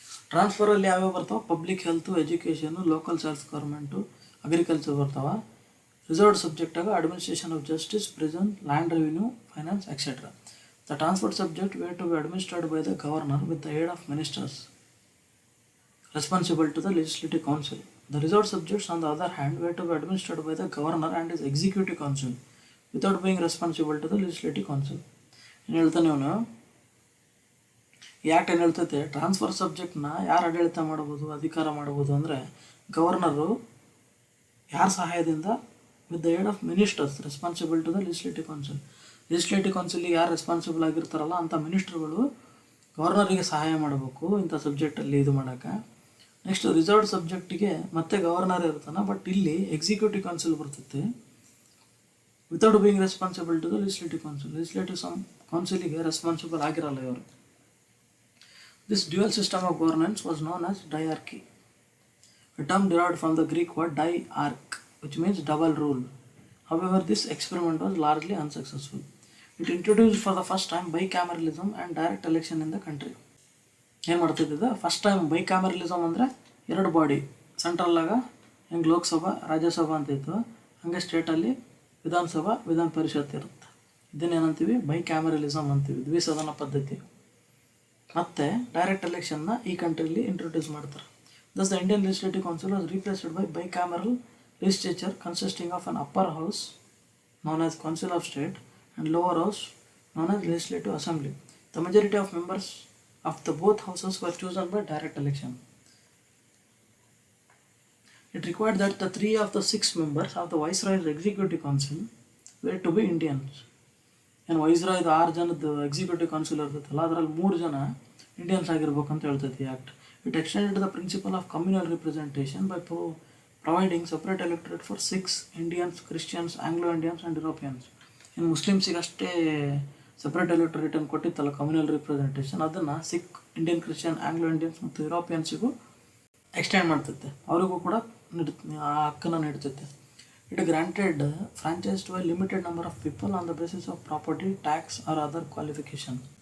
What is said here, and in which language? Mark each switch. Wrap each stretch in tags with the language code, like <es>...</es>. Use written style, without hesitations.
<kn>ಟ್ರಾನ್ಸ್ಫರಲ್ಲಿ ಯಾವ್ಯಾವ ಬರ್ತಾವೆ, public health, education, local self government, agriculture ಬರ್ತಾವೆ. Reserved ಸಬ್ಜೆಕ್ಟಾಗ administration of justice, prison, land revenue, finance, etcetera.</kn> <en>The transferred subject were to be administered by the governor with the aid of ministers responsible to the legislative council. The reserved subjects, on the other hand, were to be administered by the governor and his executive council without being responsible to the legislative council.</en> <kn>ಏನು ಹೇಳ್ತಾನೆ ಇವನು, ಈ act ಏನು ಹೇಳ್ತೈತೆ, transfer ಸಬ್ಜೆಕ್ಟ್ನ ಯಾರು ಆಡಳಿತ ಮಾಡ್ಬೋದು, ಅಧಿಕಾರ ಮಾಡ್ಬೋದು ಅಂದರೆ ಗವರ್ನರು ಯಾರ ಸಹಾಯದಿಂದ,</kn> <en>With the aid of ministers responsible to the legislative council.</en> <kn>Legislative ಕೌನ್ಸಿಲ್ಗೆ ಯಾರು ರೆಸ್ಪಾನ್ಸಿಬಲ್ ಆಗಿರ್ತಾರಲ್ಲ ಅಂಥ ಮಿನಿಸ್ಟರ್ಗಳು ಗವರ್ನರಿಗೆ ಸಹಾಯ ಮಾಡಬೇಕು ಇಂಥ ಸಬ್ಜೆಕ್ಟಲ್ಲಿ ಇದು ಮಾಡೋಕ್ಕೆ. ನೆಕ್ಸ್ಟ್ ರಿಸರ್ವ್ಡ್ ಸಬ್ಜೆಕ್ಟಿಗೆ ಮತ್ತೆ ಗವರ್ನರ್ ಇರ್ತಾನೆ, ಬಟ್ ಇಲ್ಲಿ ಎಕ್ಸಿಕ್ಯೂಟಿವ್ ಕೌನ್ಸಿಲ್ ಬರ್ತೈತೆ.</kn> <en>Without being responsible to the legislative council.</en> <kn>Legislative ಕೌನ್ಸಿಲಿಗೆ responsible ಆಗಿರಲ್ಲ ಇವರು.</kn> <en>This dual system of governance was known as diarchy, a term derived from the Greek word diarch, which means double rule. However, this experiment was largely unsuccessful. It introduced for the first time bicameralism and direct election in the country.</en> <kn>ಏನು ಮಾಡ್ತಿದ್ದ first time ಬೈಕ್ಯಾಮರಲಿಸಮ್ ಅಂದರೆ ಎರಡು body, ಸೆಂಟ್ರಲ್ಲಾಗ ಹೆಂಗೆ ಲೋಕಸಭಾ ರಾಜ್ಯಸಭಾ ಅಂತ ಇತ್ತು, ಹಂಗೆ ಸ್ಟೇಟಲ್ಲಿ ವಿಧಾನಸಭಾ ವಿಧಾನ ಪರಿಷತ್ ಇರುತ್ತೆ. ಇದನ್ನೇನಂತೀವಿ ಬೈಕ್ಯಾಮರಲಿಸಮ್ ಅಂತೀವಿ, ದ್ವಿಸದನ ಪದ್ಧತಿ. ಮತ್ತು ಡೈರೆಕ್ಟ್ ಎಲೆಕ್ಷನ್ನ ಈ ಕಂಟ್ರಿಲಿ ಇಂಟ್ರೊಡ್ಯೂಸ್ ಮಾಡ್ತಾರೆ.</kn> <en>Thus, the Indian Legislative Council was replaced by bicameral legislature consisting of an upper house known as Council of State and lower house known as Legislative Assembly. The majority of members of the both houses were chosen by direct election. It required that the 3 of the 6 members of the Viceroy's Executive Council were to be Indians.</en> <kn>And Viceroy 6 ಜನದ executive council ಇರ್ತೈತಲ್ಲ, ಅದರಲ್ಲಿ 3 ಜನ Indians ಆಗಿರ್ಬೇಕಂತ ಹೇಳ್ತೈತಿ act.</kn> <en>It extended the principle of communal representation by providing separate electorate for Sikhs, Indians, Christians, Anglo-Indians and Europeans.</en> <kn>ಇನ್ನು ಮುಸ್ಲಿಮ್ಸಿಗೆ ಅಷ್ಟೇ separate electorate ಅನ್ನು ಕೊಟ್ಟಿತ್ತಲ್ಲ communal representation, ಅದನ್ನು Sikh, Indian Christian, Anglo Indians ಮತ್ತು ಯುರೋಪಿಯನ್ಸಿಗೂ extend ಮಾಡ್ತೈತೆ, ಅವರಿಗೂ ಕೂಡ ಆ ಹಕ್ಕನ್ನು ನೀಡ್ತೈತೆ.</kn> <en>It granted franchise to a limited number of people on the basis of property, tax or other qualification.</en>